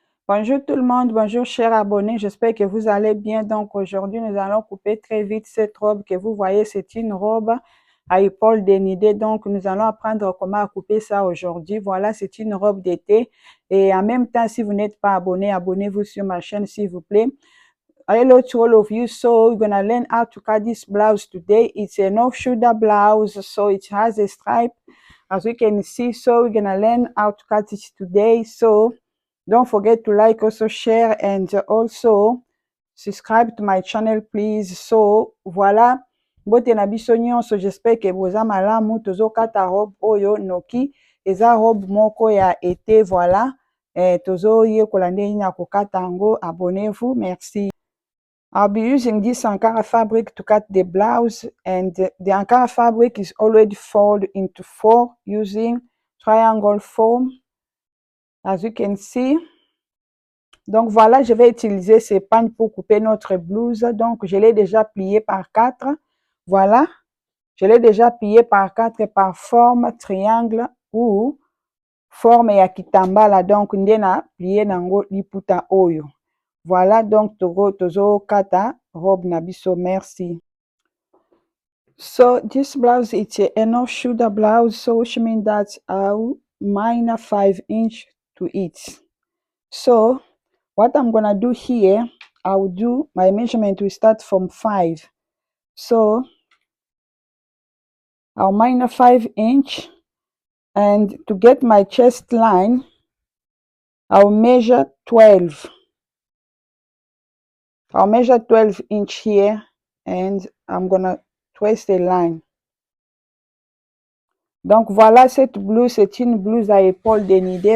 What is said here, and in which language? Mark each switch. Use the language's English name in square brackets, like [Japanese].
[French] Bonjour tout le monde, bonjour chers abonnés, j'espère que vous allez bien. Donc aujourd'hui, nous allons couper très vite cette robe que vous voyez, c'est une robe à épaules dénudées. Donc nous allons apprendre comment couper ça aujourd'hui. Voilà, c'est une robe d'été. Et en même temps, si vous n'êtes pas abonné, abonnez-vous sur ma chaîne s'il vous plaît. [English] Hello to all of you. So we're gonna learn how to cut this blouse today. It's an off-shoulder blouse, so it has a stripe, as we can see. So we're gonna learn how to cut it today. So don't forget to like, also share, and also subscribe to my channel, please. [Lingala] So voilà, mbote na biso nyonso, [French] j'espère que [Lingala] boza malamu. Tozokata robe oyo noki eza robe moko ya été. Voilà, tozoyekola ndenge ya kokata yango. [French] Abonnez-vous, merci. [English] I'll be using this Ankara fabric to cut the blouse, and the Ankara fabric is already folded into 4 using triangle foam, as you can see. [French] Donc voilà, je vais utiliser ces pagnes pour couper notre blouse. Donc je l'ai déjà plié par 4. Voilà, je l'ai déjà plié par 4 par forme triangle ou forme [Lingala] ya kitambala. Donc ndena plié nango liputa oyo. Voilà, donc tozo kata robe na biso. Merci. [English] So this blouse, it's an off-shoulder blouse, so which means that I'll minus 5 inch to it. So what I'm gonna do here, I'll do my measurement will start from 5. So I'll minus 5 inch, and to get my chest line, I'll measure 12. I'll measure 12 inch here, and I'm gonna trace a line. [French] Donc voilà, cette blouse, c'est une blouse à épaules dénudées.